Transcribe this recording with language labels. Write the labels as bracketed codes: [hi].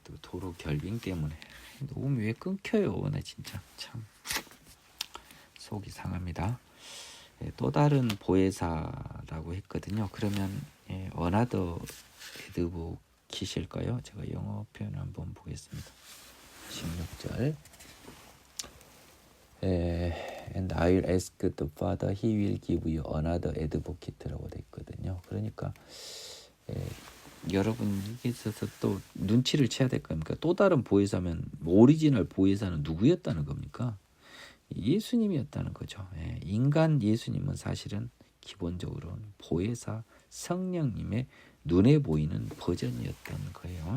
[ko] 또 도로 결빙 때문에 녹음이 왜 끊겨요. 나 진짜 참 속이 상합니다. 또 다른 보혜사라고 했거든요. 그러면 [en] 어나더 에드보킷일까요? [ko] 제가 영어 표현 한번 보겠습니다. [en] 16절 And I'll ask the Father, He will give you another advocate라고 [ko] 돼 있거든요. 그러니까 여러분께서 또 눈치를 채야 될 겁니까? 또 다른 보혜사면 오리지널 보혜사는 누구였다는 겁니까? 예수님이었다는 거죠. 인간 예수님은 사실은 기본적으로는 보혜사 성령님의 눈에 보이는 버전이었던 거예요.